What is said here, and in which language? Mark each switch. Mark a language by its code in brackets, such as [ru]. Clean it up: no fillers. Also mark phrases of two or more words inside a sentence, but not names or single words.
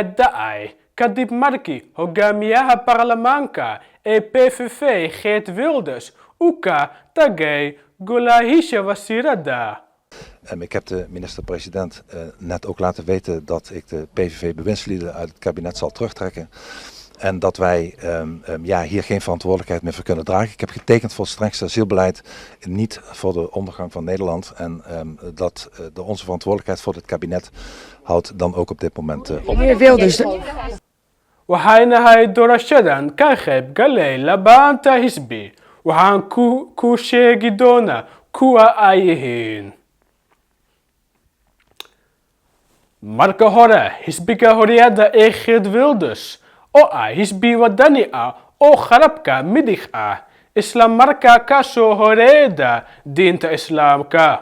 [so] dhacay kadib markii hogaamiyaha baarlamaanka ee PVV Geert Wilders uu ka tagay golahiisa wasiirada. [nl] Ik heb de minister-president net ook laten weten dat ik de PVV-bewindslieden uit het kabinet zal terugtrekken. En dat wij hier geen verantwoordelijkheid meer voor kunnen dragen. Ik heb getekend voor het strengste asielbeleid, niet voor de ondergang van Nederland. En dat onze verantwoordelijkheid voor dit kabinet houdt dan ook op dit moment op. Meneer Wilders. [so] Waxayna hay doorashadan ka qayb galay labaanta xisbi. Waxaan ku sheegi doonaa kuwa ay yihiin. Marka hore, Xisbiga Xoriyadda ee Geert Wilders oo ah xisbi wadani ah oo qarabka Bidix ah isla markaa ka soo horjeeda diinta Islaamka.